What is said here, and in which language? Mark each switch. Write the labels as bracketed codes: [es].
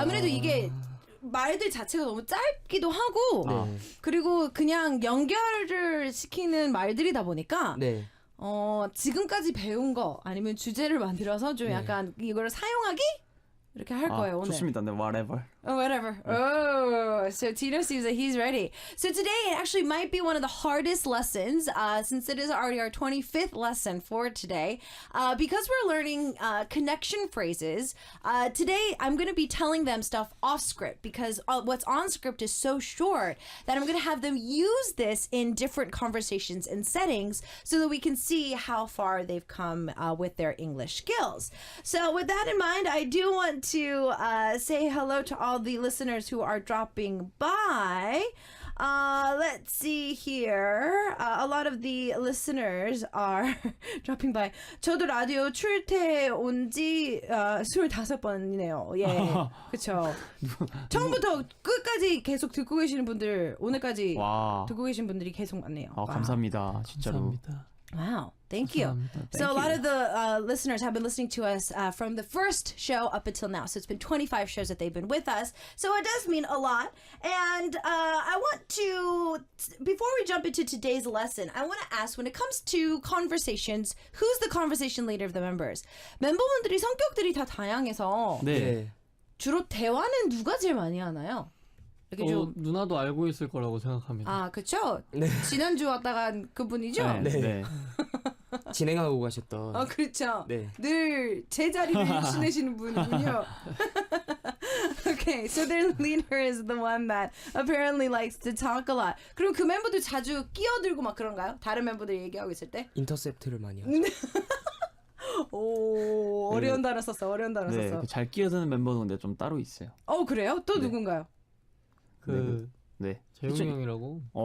[ko] 아무래도 이게 말들 자체가 너무 짧기도 하고 그리고 그냥 연결을 시키는 말들이다 보니까 지금까지 배운 거 아니면 주제를 만들어서 좀 약간 이거를 사용하기? 이렇게 할 거예요, 오늘. 좋습니다. whatever. [en] Whatever. So Tino seems that he's ready. So today it actually might be one of the hardest lessons since it is already our 25th lesson for today. Because we're learning connection phrases, today I'm going to be telling them stuff off script because what's on script is so short that I'm going to have them use this in different conversations and settings so that we can see how far they've come with their English skills. So with that in mind, I do want to say hello to all the listeners who are dropping by. Let's see here. A lot of the listeners are dropping by. [ko] 저도 라디오 출퇴 온지 25번이네요. 예, 그렇죠. 처음부터 끝까지 계속 듣고 계시는 분들, 오늘까지 듣고 계신 분들이 계속 많네요. 감사합니다. 진짜로. 감사합니다. Wow, thank you. So a lot of the listeners have been listening to us from the first show up until now. So it's been 25 shows that they've been with us. So it does mean a lot. And I want to, before we jump into today's lesson, I want to ask, when it comes to conversations, who's the conversation leader of the members? 멤버분들이 성격들이 다 다양해서 주로 대화는 누가 제일 많이 하나요? 이렇게 좀 누나도 알고 있을 거라고 생각합니다. 아, 그쵸? 네. 지난주 왔다가 그분이죠? 네. 네. 진행하고 가셨던. 그렇죠. 네. 늘 제자리를 지내시는 분이군요. [en] Okay, so their leader is the one that apparently likes to talk a lot. [ko] 그럼 그 멤버들 자주 끼어들고 막 그런가요? 다른 멤버들 얘기하고 있을 때? 인터셉트를 많이 하죠. 오, 어려운 단어 썼어. 어려운 단어 네, 썼어. 잘 끼어드는 멤버는 근데 좀 따로 있어요. 그래요? 또 네. 누군가요? 네. 재웅이 형이라고.